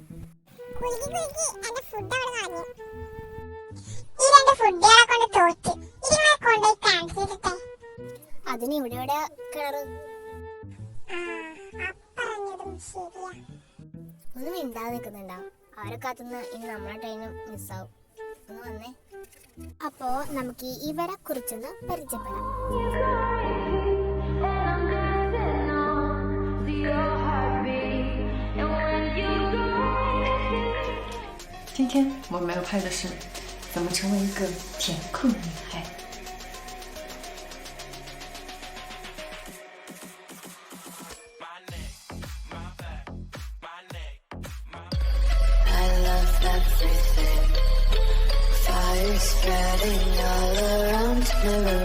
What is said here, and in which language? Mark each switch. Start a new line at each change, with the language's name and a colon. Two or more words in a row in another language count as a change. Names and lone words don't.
Malayalam: അതിന് ഇവിടെ ഇവിടെ കിണറ് ഒന്നും മിണ്ടാതെ നിൽക്കുന്നുണ്ടാവും. അവരെ കാത്തുനിന്ന് ഇനി നമ്മളെ ട്രെയിനും മിസ്സാവും. ഒന്ന് വന്നേ. അപ്പോ നമുക്ക് ഇവരെ കുറിച്ചൊന്ന് പരിചയപ്പെടാം.
Chinese: 今天我们要拍的是怎么成为一个甜酷女孩。
English: I love everything. Fire spreading all around my room.